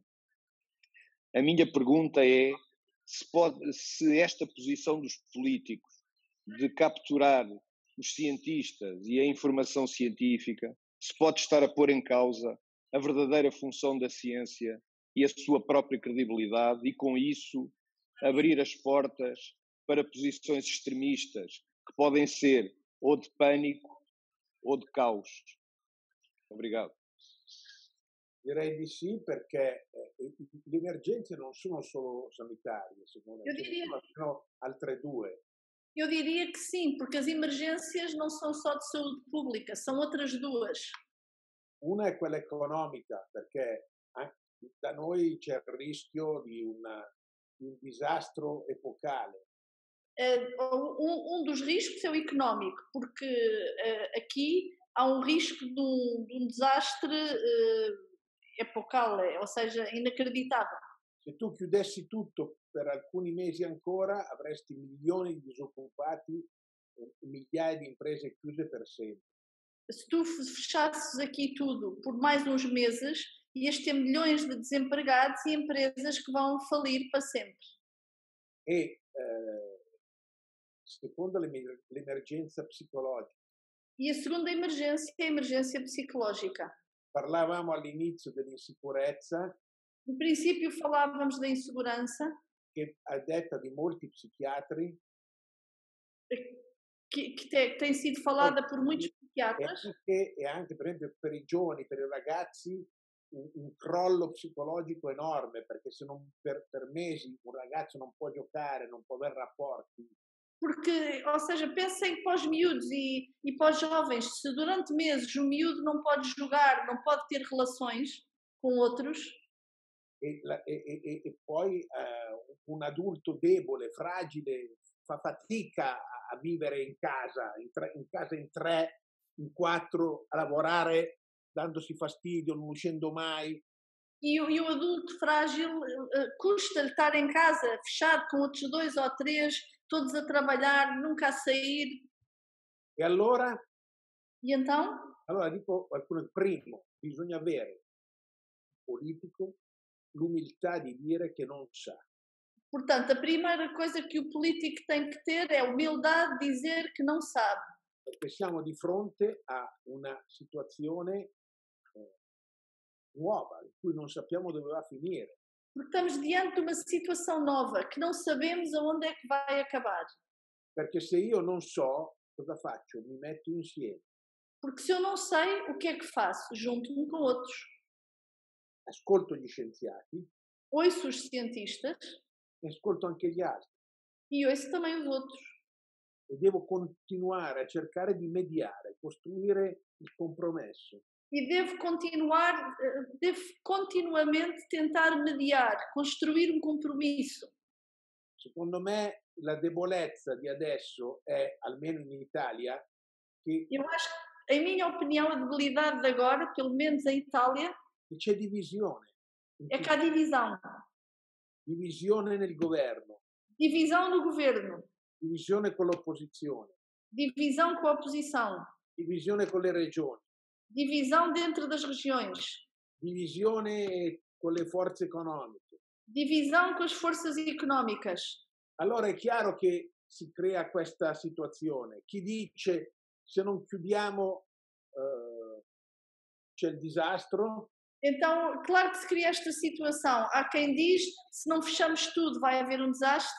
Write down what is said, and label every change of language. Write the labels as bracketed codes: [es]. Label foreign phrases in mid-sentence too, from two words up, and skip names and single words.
[pt] A minha pergunta é se esta posição dos políticos de capturar os cientistas e a informação científica se pode estar a pôr em causa a verdadeira função da ciência e a sua própria credibilidade e, com isso, abrir as portas para posições extremistas que podem ser ou de pânico ou de caos. Obrigado. [it] Direi di sì, perché le emergenze non sono solo sanitarie, secondo me, sono altre due. [pt] Eu diria que sim, porque as emergências não são só de saúde pública, são outras duas. [it] Una è quella economica, perché da noi c'è il rischio di un disastro epocale. [pt] Dos riscos é o económico, porque aqui há um risco de um desastre epocal, ou seja, inacreditável. [it] Se tu chiudessi tutto per alcuni mesi ancora, avresti milioni di disoccupati e migliaia di imprese chiuse per sempre. [pt] Se tu fechasses aqui tudo por mais uns meses, ias ter milhões de desempregados e empresas que vão falir para sempre. [it] E seconda l'emergenza psicologica. [pt] E a segunda emergência é a emergência psicológica. [it] Parlavamo all'inizio dell'insicurezza [pt] No princípio falávamos da insegurança, [it] che a detta di molti psichiatri [pt] que tem sido falada por muitos psiquiatras, [it] e anche per esempio per i giovani, per i ragazzi, un crollo psicologico enorme, perché se non per mesi un ragazzo non può giocare, non può avere rapporti, [pt] porque, ou seja, pensem para os miúdos e para os jovens, se durante meses o miúdo não pode jogar, não pode ter relações com outros, [it] e poi un adulto debole, fragile, fa fatica a vivere in casa in tre, in quattro, a lavorare dandosi fastidio, non uscendo mai. [pt] e o adulto frágil custa-lhe estar em casa, fechado com outros 2 ou 3, todos a trabalhar, nunca a sair. [it] E allora [pt] E então, [it] dico qualcuno, primo, bisogna avere politico l'umiltà di dire che non sa. [pt] portanto, a primeira coisa que o político tem que ter é a humildade de dizer que não sabe. [it] Perché siamo di fronte a una situazione nuova, in cui non sappiamo dove va a finire. [pt] Porque estamos diante de uma situação nova, que não sabemos aonde é que vai acabar. [it] Perché se io non so, cosa faccio? Mi metto insieme, [pt] Porque se eu não sei, o que é que faço? Junto-me com outros. [it] ascolto gli scienziati [pt] Ouço os cientistas [it] e ascolto anche gli altri [pt] e ouço também os outros. [it] e devo continuare a cercare di mediare, costruire il compromesso. [pt] E devo continuamente tentar mediar, construir um compromisso. [it] Secondo me la debolezza di adesso è, almeno in Italia, che [pt] Eu acho que, em minha opinião, a debilidade de agora, pelo menos em Itália, [it] c'è divisione. [pt] é que há divisão. [it] Divisione nel governo, [pt] Divisão no governo, [it] divisione con l'opposizione, [pt] divisão com a oposição, [it] divisione con le regioni, [pt] divisão dentro das regiões, [it] divisione con le forze economiche. [pt] divisão com as forças económicas. [it] Allora è chiaro che si crea questa situazione. Chi dice se non chiudiamo c'è il disastro, [pt] Então, claro que se cria esta situação. Há quem diz, se não fechamos tudo vai haver um desastre,